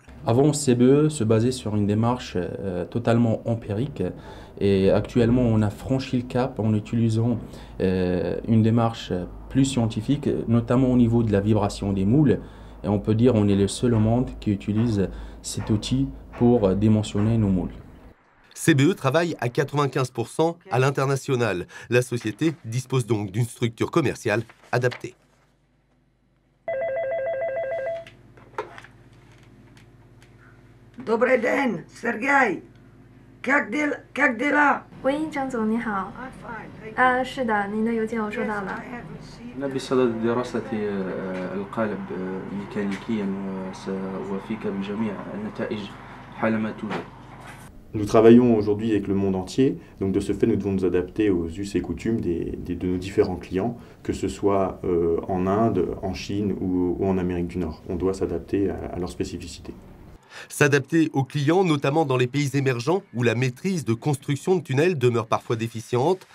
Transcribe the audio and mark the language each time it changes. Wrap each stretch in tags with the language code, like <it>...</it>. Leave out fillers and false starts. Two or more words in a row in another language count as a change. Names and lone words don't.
<fr>Avant, CBE se basait sur une démarche totalement empirique et actuellement on a franchi le cap en utilisant une démarche plus scientifique, notamment au niveau de la vibration des moules. Et on peut dire qu'on est le seul au monde qui utilise cet outil pour dimensionner nos moules. CBE travaille à 95% à l'international. La société dispose donc d'une structure commerciale adaptée.</fr> <ru>Добрый день, Сергей. Как дела?</ru> <zh>喂，张总你好。是的，您的邮件我收到了。</zh> <ar>أنا بصدد دراسة القالب ميكانيكيا وأوافيك بجميع النتائج حالما توجد.</ar> <fr>Nous travaillons aujourd'hui avec le monde entier, donc de ce fait nous devons nous adapter aux us et coutumes de nos différents clients, que ce soit en Inde, en Chine ou en Amérique du Nord. On doit s'adapter à leurs spécificités. S'adapter aux clients, notamment dans les pays émergents où la maîtrise de construction de tunnels demeure parfois déficiente.</fr>